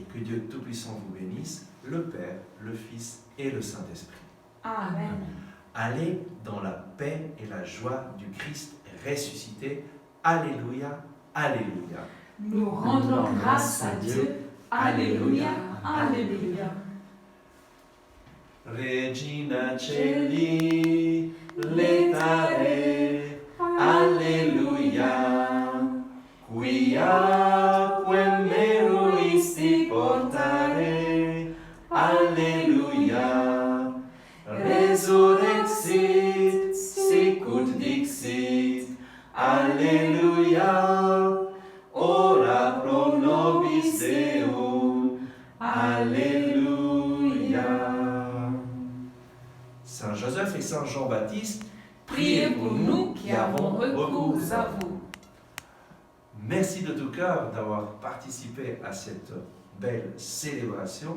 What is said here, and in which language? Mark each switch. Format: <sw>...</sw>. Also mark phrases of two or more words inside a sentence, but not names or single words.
<fr>que Dieu Tout-Puissant vous bénisse, le Père, le Fils et le Saint-Esprit. Amen. Allez dans la paix et la joie du Christ ressuscité. Alléluia, Alléluia. Nous rendons grâce à Dieu. Alléluia. Alléluia.</fr> <la>Regina Celi, letare, Alleluia, quia quem meruisti portare, Alleluia, resurrexit, sicut dixit, Alleluia, ora pro nobis Deum,</la> <fr>Alléluia. Saint Joseph et Saint Jean-Baptiste, Priez pour nous qui avons recours à vous. Merci de tout cœur d'avoir participé à cette belle célébration.</fr>